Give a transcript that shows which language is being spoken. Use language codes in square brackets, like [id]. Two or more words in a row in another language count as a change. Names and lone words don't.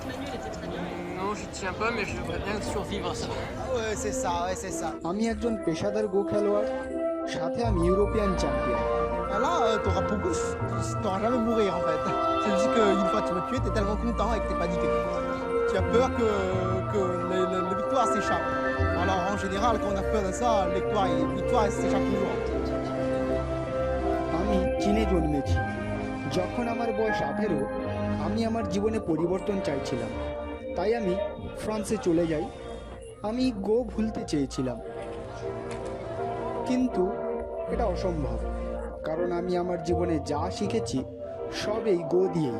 [fr] Non, je tiens pas, mais je voudrais bien survivre à ça. Ah ouais, c'est ça, ouais, c'est ça. [bn] আমি একজন পেশাদার গো খেলোয়াড়, সাথে আমি ইউরোপিয়ান চ্যাম্পিয়ন। [fr] Ah là, t'auras jamais mourir en fait. C'est juste qu'une fois que tu me tuer, t'es tellement content et que t'es paniqué. Tu as peur que les victoires s'échappent. Alors en général, quand on a peur de ça, les victoires s'échappent toujours. [bn] আমি চীনে জন্মেছি। যখন আমার বয়স 18, আমি আমার জীবনে পরিবর্তন চাইছিলাম, তাই আমি ফ্রান্সে চলে যাই। আমি গো ভুলতে চেয়েছিলাম, কিন্তু এটা অসম্ভব, কারণ আমি আমার জীবনে যা শিখেছি সব এই গো দিয়েই।